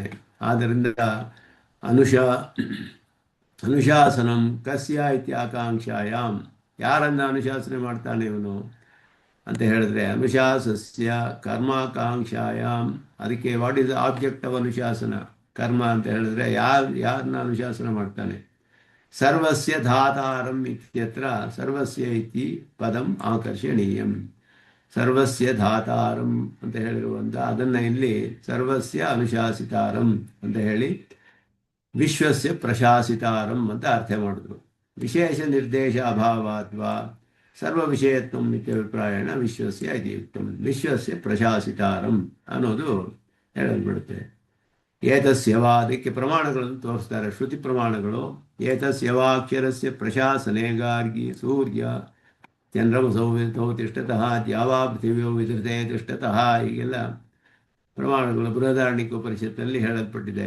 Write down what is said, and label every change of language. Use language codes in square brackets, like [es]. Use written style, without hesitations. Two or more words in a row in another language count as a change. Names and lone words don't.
[kn] ಆದ್ದರಿಂದ [sa] ಅನುಶಾಸನಂ ಕಸ್ಯ ಇತ್ಯಾಕಾಂಕ್ಷಾಯಾಮ್, [kn] ಯಾರನ್ನು ಅನುಶಾಸನೆ ಮಾಡ್ತಾನೆ ಇವನು ಅಂತ ಹೇಳಿದ್ರೆ [sa] ಅನುಶಾಸಸ್ಯ ಕರ್ಮಾಕಾಂಕ್ಷಾಯಾಮ್. [kn] ಅದಕ್ಕೆ [en] What is the object of [kn] ಅನುಶಾಸನ? ಕರ್ಮ ಅಂತ ಹೇಳಿದ್ರೆ ಯಾರನ್ನ ಅನುಶಾಸನ ಮಾಡ್ತಾನೆ? [sa] ಸರ್ವಸ್ಯ ಧಾತಾರಂ ಇತ್ಯತ್ರ ಸರ್ವಸ್ಯ ಇತಿ ಪದಂ ಆಕರ್ಷಣೀಯಂ. ಸರ್ವಸ್ಯ ಧಾತಾರಂ [kn] ಅಂತ ಹೇಳಿರುವಂಥ ಅದನ್ನು ಇಲ್ಲಿ [sa] ಸರ್ವಸ್ಯ ಅನುಶಾಸಿತಾರಂ [kn] ಅಂತ ಹೇಳಿ [sa] ವಿಶ್ವಸ್ಯ ಪ್ರಶಾಸಿತಾರಂ [kn] ಅಂತ ಅರ್ಥ ಮಾಡಿದ್ರು. [sa] ವಿಶೇಷ ನಿರ್ದೇಶ ಅಭಾವಾತ್ವಾ ಸರ್ವ ವಿಷಯತ್ವಂ ನಿತ್ಯಾಭಿಪ್ರಾಯಣ ವಿಶ್ವಸ್ಯ ಇತಿ ಯುಕ್ತಂ. ವಿಶ್ವಸ್ಯ ಪ್ರಶಾಸಿತಾರಂ [kn] ಅನ್ನೋದು ಹೇಳಲ್ಬಿಡುತ್ತೆ. ಏತಸ್ಯವಾ, ಅದಕ್ಕೆ ಪ್ರಮಾಣಗಳನ್ನು ತೋರಿಸ್ತಾರೆ, ಶ್ರುತಿ ಪ್ರಮಾಣಗಳು. [sa] ಏತಸ್ಯವಾಕ್ಷರಸ್ಯ ಪ್ರಶಾಸನೆ ಗಾರ್ಗಿ ಸೂರ್ಯ ಚಂದ್ರಮಸೌ ತಿಷ್ಟತಃ ದ್ಯಾವಾ ಪೃಥಿವ್ಯೋ ವಿಧೃತೆ ತಿಷ್ಟತಃ [kn] ಹೀಗೆಲ್ಲ ಪ್ರಮಾಣಗಳು ಬೃಹದಾರಣ್ಯಕ ಉಪನಿಷತ್ತಲ್ಲಿ ಹೇಳಲ್ಪಟ್ಟಿದೆ.